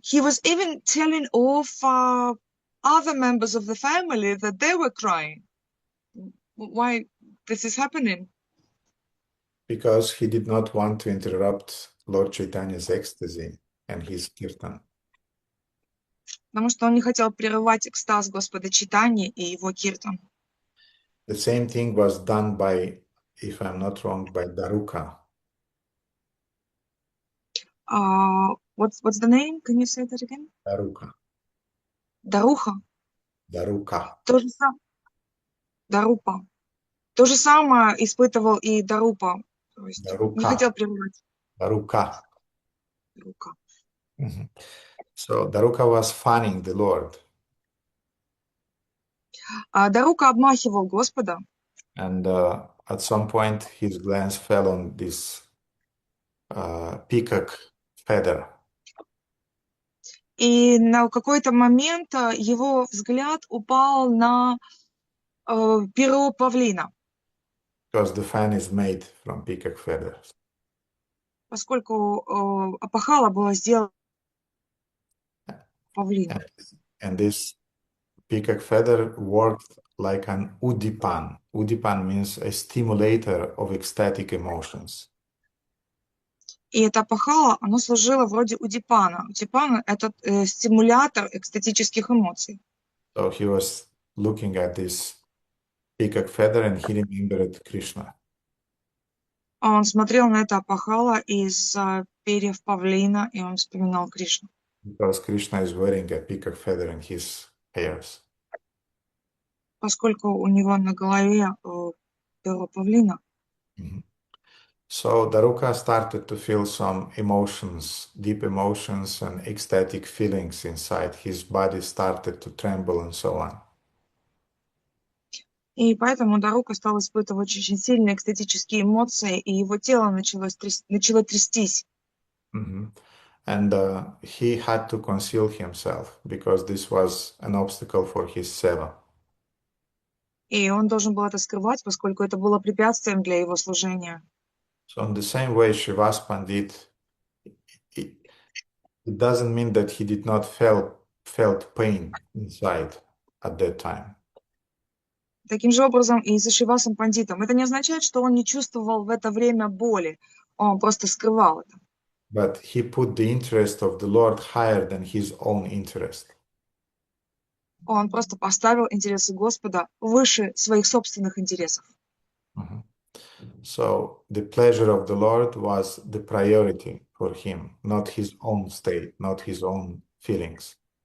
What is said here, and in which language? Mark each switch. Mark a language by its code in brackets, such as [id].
[en] He was even telling off other members of the family that they were crying. Why this is happening? Because he did not want to interrupt Lord Chaitanya's ecstasy and his kirtan. [ru] Потому что он не хотел прерывать экстаз Господа Чайтаньи и его киртан. [en] The same thing was done by, if I'm not wrong, by Daruka. What's the name? Can you say that again? Daruka. [ru] Даруха. [en] Daruka. [ru] То же самое. Дарупа. То же самое испытывал и Дарупа. То есть не хотел прерывать. [en] Daruka. [ru] Дарука. Mhm. [en] So Daruka was fanning the Lord. [ru] Дарука обмахивал Господа. [en] And at some point his glance fell on this peacock feather. [ru] И на какой-то момент его взгляд упал на перо павлина. [en] Because the fan is made from peacock feathers. [ru] Поскольку опахало было сделано павлином. [en] And this peacock feather worked like an udipan. Udipan means a stimulator of ecstatic emotions. [ru] И это опахало, оно служило вроде удипана. Удипан – это стимулятор экстатических эмоций. [en] So he was looking at this peacock feather and he remembered Krishna. [ru] Он смотрел на это опахало из перьев павлина, и он вспоминал Кришну. [en] Because Krishna is wearing a peacock feather in his hairs. [ru] Поскольку у него на голове перо павлина. [en] So Daruka started to feel some emotions, deep emotions and ecstatic feelings inside. His body started to tremble and so on. [ru] И поэтому Дарука стал испытывать очень сильные экстатические эмоции, и его тело начало трястись. [en] And he had to conceal himself because this was an obstacle for his seva. [ru] И он должен был это скрывать, поскольку это было препятствием для его служения. [en] So in the same way, Srivas Pandit, it doesn't mean that he did not felt pain inside at that time. [ru] Таким же образом и за Шривасом Пандитом. Это не означает, что он не чувствовал в это время боли. Он просто скрывал это. [en] But he put the interest of the Lord higher than his own interest. [ru] Он просто поставил интересы Господа выше своих собственных интересов. [en] So the pleasure of the Lord was the priority for him, not his own state, not his own feelings.